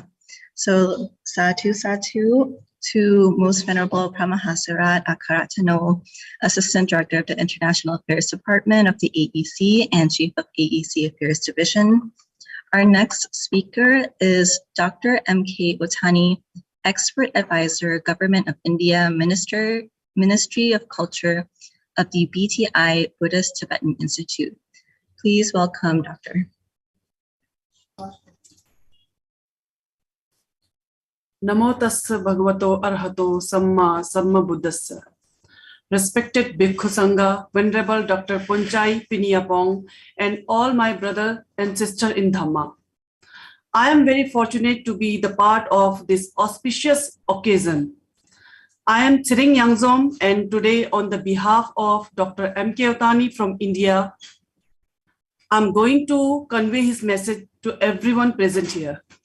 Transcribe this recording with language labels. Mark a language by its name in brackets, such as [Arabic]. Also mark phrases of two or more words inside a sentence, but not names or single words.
[English] So [Pali] Satu Satu [English] to Most Venerable Pramahasarat Akaratano, Assistant Director of the International Affairs Department of the AEC and Chief of AEC Affairs Division. Our next speaker is Dr. M.K. Otani, Expert Advisor, Government of India, Ministry of Culture of the BTI Buddhist Tibetan Institute. Please welcome Dr. [Pali] Namo tassa bhagavato arhato samma sammabuddhassa. [English] Respected Bhikkhu Sangha, Venerable Dr. Ponchai Piniyapong, and all my brother and sister in Dhamma. I am very fortunate to be the part of this auspicious occasion. I am Tsiring Yangzom, and today on the behalf of Dr. M.K. Otani from India, I'm going to convey his message to everyone present here.